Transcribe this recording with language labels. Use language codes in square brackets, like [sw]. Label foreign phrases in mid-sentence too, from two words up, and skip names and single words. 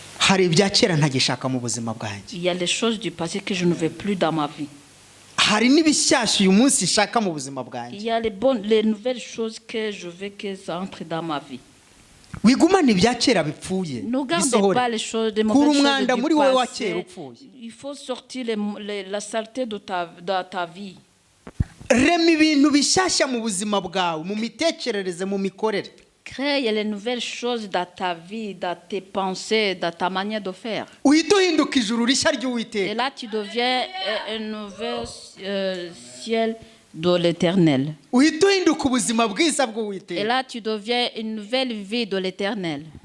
[rw] hari ibya kera ntagishaka mu buzima bwanjye. [fr] Il y a les choses du passé que je ne veux plus dans ma vie. [rw] Hari n'ibishyashya uyu munsi nshaka mu buzima bwanjye. [fr] Il y a les nouvelles choses que je veux que ça entre dans ma vie. [rw] Wigumana ibya kera bipfuye. [fr] Ne gardez pas les choses de mauvaises choses du passé. Il faut sortir la saleté de ta vie. [rw] Rema ibintu bishyashya mu buzima bwawe, mu mitekerereze, mu mikorere. [fr] Crée les nouvelles choses dans ta vie, dans tes pensées, dans ta manière de faire. Et là, tu deviens un nouvel ciel de l'Éternel. Et là, tu deviens une nouvelle vie de l'Éternel.